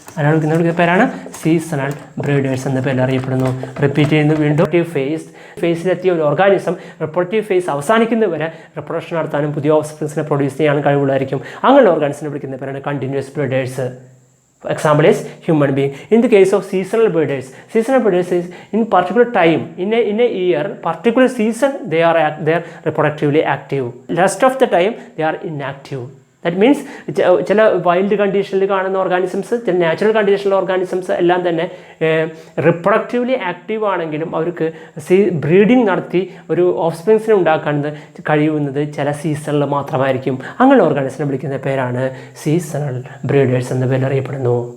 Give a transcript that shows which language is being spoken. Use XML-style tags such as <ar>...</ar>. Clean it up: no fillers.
<ml>അതിനാണ് വിളിക്കുന്ന പേരാണ് സീസണൽ ബ്രീഡേഴ്സ് എന്ന പേരിൽ അറിയപ്പെടുന്നു. റിപ്പീറ്റ് ചെയ്യുന്നു വീണ്ടും. ഫേസിലെത്തിയ ഒരു ഓർഗാനിസം റിപ്രൊഡക്റ്റീവ് ഫേസ് അവസാനിക്കുന്നതുവരെ റിപ്രൊഡക്ഷൻ നടത്താനും പുതിയ ഓഫ്സ്പ്രിങ്സിനെ പ്രൊഡ്യൂസ് ചെയ്യാനും കഴിവുള്ളതായിരിക്കും. അങ്ങനെയുള്ള ഓർഗാനിസിനെ വിളിക്കുന്ന പേരാണ് continuous breeders.</ml> <en>Example is human being. In the case of seasonal breeders is in particular time in a year, particular season they are reproductively active. Rest of the time they are inactive. That means</en> <ml>ചില wild കണ്ടീഷനിൽ കാണുന്ന organisms, ചില natural കണ്ടീഷനിലെ organisms എല്ലാം തന്നെ റിപ്രൊഡക്റ്റീവ്ലി active ആണെങ്കിലും അവർക്ക് breeding നടത്തി ഒരു ഓഫ്സ്പ്രിങ്സിനെ ഉണ്ടാക്കാൻ കഴിയുന്നത് ചില സീസണിൽ മാത്രമായിരിക്കും. അങ്ങനെ ഓർഗാനിസിനെ വിളിക്കുന്ന പേരാണ് സീസണൽ ബ്രീഡേഴ്സ് എന്ന പേരിൽ അറിയപ്പെടുന്നു.</ml>